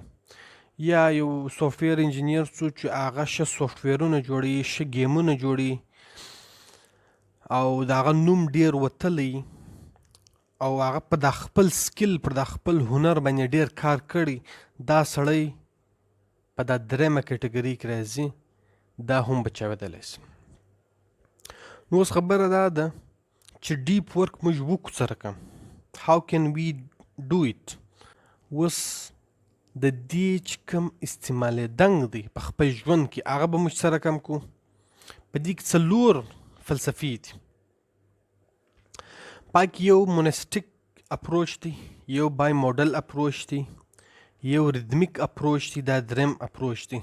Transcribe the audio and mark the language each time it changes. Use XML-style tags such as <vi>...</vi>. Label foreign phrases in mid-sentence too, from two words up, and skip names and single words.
<ps>یا یو</ps> <en>software engineer</en> <ps>څو چې هغه ښه سافټویرونه جوړوي، ښه ګیمونه جوړوي او د هغه نوم ډېر وتلی او هغه په د خپل سکل، پر د خپل هنر باندې ډېر کار کړی، دا سړی په دا 3مه کټګوري کې راځي، دا هم بچاوېدلی سي. نو اوس خبره دا ده چې</ps> <en>deep work</en> <ps>موږ وکړو څه رقم.</ps> <en>How can we do it؟</en> <ps>اوس د دې چې کوم استعمالېدنګ دی په خپل ژوند کې هغه به موږ سره کم کړو. په دې کې 4 فلسفې دي. پاک یو</ps> <en>monastic approach</en> <ps>دی، یو</ps> <en>bimodal approach</en> <ps>دی، یو</ps> <en>rhythmic approach</en> <ps>دی، دا دریم اپروچ دی.</ps>